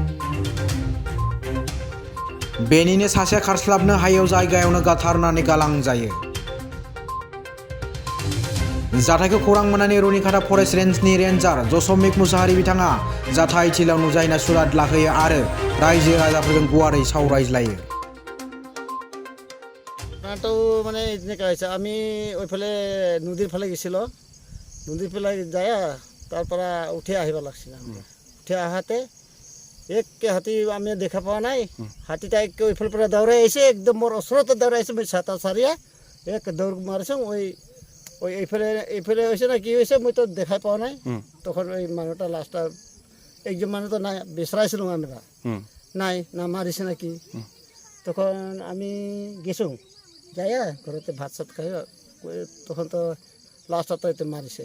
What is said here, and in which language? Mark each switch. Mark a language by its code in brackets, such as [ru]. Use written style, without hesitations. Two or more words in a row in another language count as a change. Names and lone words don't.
[brx] बेनिनो सासे खारस्लाबनो हायैयाव जायगायावनो गाथारनानै गालांजायो। जाथायखौ खौरां मोननानै रुनिकाटा फरेस्ट रेन्जनि रेन्जार जसमिक मुसाहारि बिथाङा जाथाय थिलियाव नुजाहैना सुराद लाहोयो आरो रायजो राजाफोरजों गुवारै सावरायज्लायो। [as] তো মানে এনেকা হৈছে আমি ওইফালে নদীৰ ফালে গৈছিলোঁ নদীৰ ফালে যায় তাৰ পৰা উঠি আহিব লাগছিল উঠি আহাতে একে হাতী আমি দেখা পোৱা নাই হাতীটা একে ওইফালৰ পৰা দৌৰাই আহিছে একদম মোৰ ওচৰতে দৌৰাই আহিছে মই ছাতা চাৰিয়া এক দৌৰ মাৰিছোঁ ওই এইফালে হৈছে না কি হৈছে মই তো দেখাই পোৱা নাই তখন ওই মানুহটা লাষ্ট একজন মানুহ তো নাই বিচাৰাইছিলোঁ আমরা নাই না মাৰিছে নাকি তখন আমি গেছোঁ যায় ঘৰতে ভাত চাত খাই তখন তো লাষ্টত এতে মাৰিছে